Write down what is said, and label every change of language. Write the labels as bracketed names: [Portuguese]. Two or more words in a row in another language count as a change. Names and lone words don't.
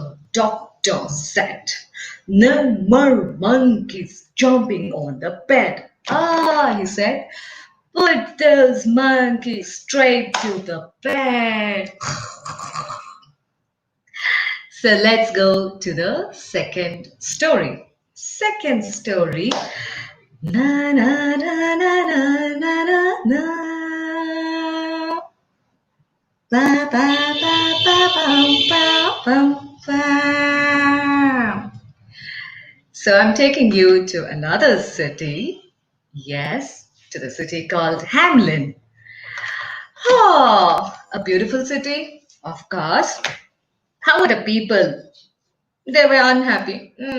[English] Doctor said, "No more monkeys jumping on the bed." Ah, he said, "put those monkeys straight to the bed." So let's go to the second story. Second story. Na na na na na na na na. Ba ba ba ba bum ba bum ba. So I'm taking you to another city. Yes, to the city called Hamlin. Oh, a beautiful city, of course. How were the people? They were unhappy.